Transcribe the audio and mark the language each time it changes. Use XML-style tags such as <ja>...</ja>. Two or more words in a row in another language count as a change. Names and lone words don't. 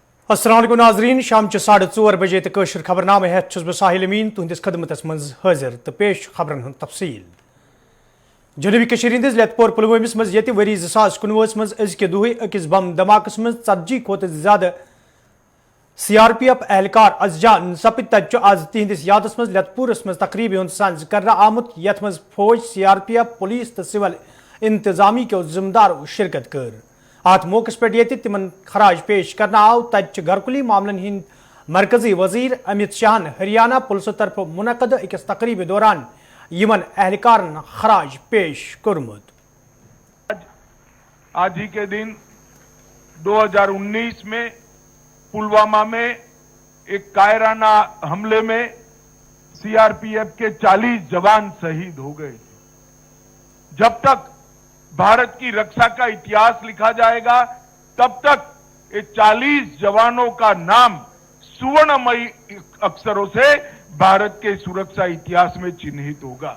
<ar>السلام عليكم</ar> <ks>नाजरीन शाम 4:30 बजे तक खबरनामे है बह साहिल अमीन तुंदिस खदमतस मज हाजिर तो पेश खबरन हूं तफसील। जनूबी कश्मीर हंदिस लेथपोर पुलवामिस मज ये वरी 2019 मज अजक दुह अकिस बम धमाकस मज 40 खोत ज्यादा CRPF एहलकार अज जान सपद तत आज तिहंदिस यादस मज लेथपुरस मज तकरीब हुंद सांझ कर आमुत यथ मज फौज CRPF पुलिस तो सिविल इंतजामी के जिम्मेदारों शिरकत कर। अत मौके पे तिमन खराज पेश करना आव तत घरकुली मामलन हिंद मरकजी वजीर अमित शाहन हरियाणा पुलिस तरफ मुनक़द अकिस तकरीब दौरान यमन एहलकारन खराज पेश कर्मुत।</ks> <hi>आज ही के दिन 2019 में पुलवामा में एक कायराना हमले में CRPF के 40 जवान शहीद हो गए। जब तक भारत की रक्षा का इतिहास लिखा जाएगा तब तक ये 40 जवानों का नाम सुवर्णमयी अक्षरों से भारत के सुरक्षा इतिहास में चिन्हित होगा।</hi>